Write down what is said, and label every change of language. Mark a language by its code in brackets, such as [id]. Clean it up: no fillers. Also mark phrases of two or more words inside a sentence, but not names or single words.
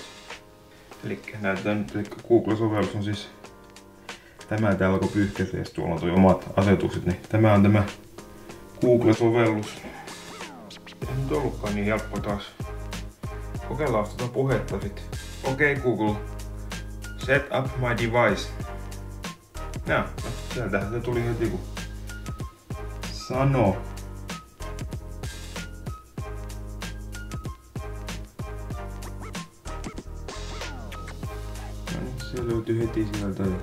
[fi] Elikkä näytetään nyt, että Google-sovellus on siis tämä täällä kun pyyhkäisee, tuolla on tuo omat asetukset, niin tämä on tämä Google-sovellus. Ei nyt ollutkaan niin helppo taas. Kokeillaan tuota puhetta sit. [en] Okei Google, set up my device. [fi] No, sieltähän se tuli heti kun sanoo. No, se löytyi heti sieltä.